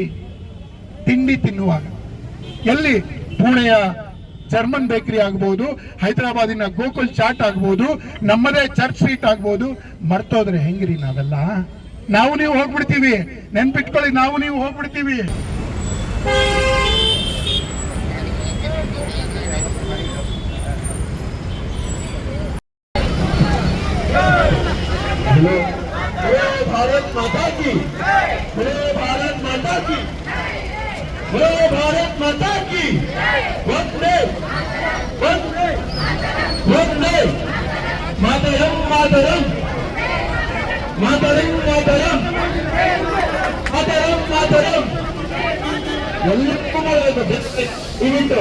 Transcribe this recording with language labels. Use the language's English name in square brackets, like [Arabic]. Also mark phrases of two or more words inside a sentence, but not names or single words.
[Kannada] ತಿಂಡಿ ತಿನ್ನುವಾಗ ಎಲ್ಲಿ? ಪುಣೆಯ ಜರ್ಮನ್ ಬೇಕರಿ ಆಗ್ಬಹುದು, ಹೈದರಾಬಾದಿನ ಗೋಕುಲ್ ಚಾಟ್ ಆಗ್ಬಹುದು, ನಮ್ಮದೇ ಚರ್ಚ್ ಸ್ಟ್ರೀಟ್ ಆಗ್ಬಹುದು. ಮರ್ತೋದ್ರೆ ಹೆಂಗ್ರಿ ನಾವೆಲ್ಲ? ನಾವು ನೀವು ಹೋಗ್ಬಿಡ್ತೀವಿ. ನೆನ್ಪಿಟ್ಕೊಳ್ಳಿ, ನಾವು ನೀವು ಹೋಗ್ಬಿಡ್ತೀವಿ. [Hindi] भारत माता की, भारत माता की, भारत माता की, वंदे मातरम, मातरम मातरम मातरम मातरम मातरम. [Kannada] ಎಲ್ಲಕ್ಕೂ ಮಾಡಬೇಕು ದಯವಿಟ್ಟು.